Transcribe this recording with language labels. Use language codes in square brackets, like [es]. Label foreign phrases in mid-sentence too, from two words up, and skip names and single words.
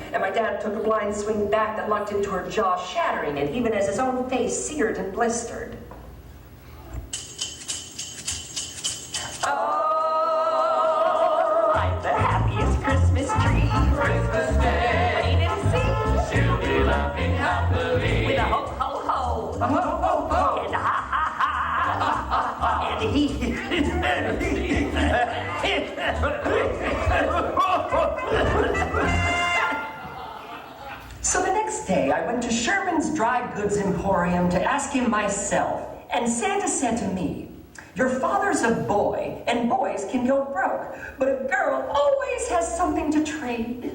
[en] And my dad took a blind swing back that lucked into her jaw, shattering it, even as his own face seared and blistered. Oh, I'm the happiest Christmas tree. Christmas Day. Rain and sea. She'll be laughing happily. With a ho, ho, ho. A ho, ho, ho. And a ha, ha, ha. And he. So the next day, I went to Sherman's Dry Goods Emporium to ask him myself, and Santa said to me, "Your father's a boy, and boys can go broke, but a girl always has something to trade."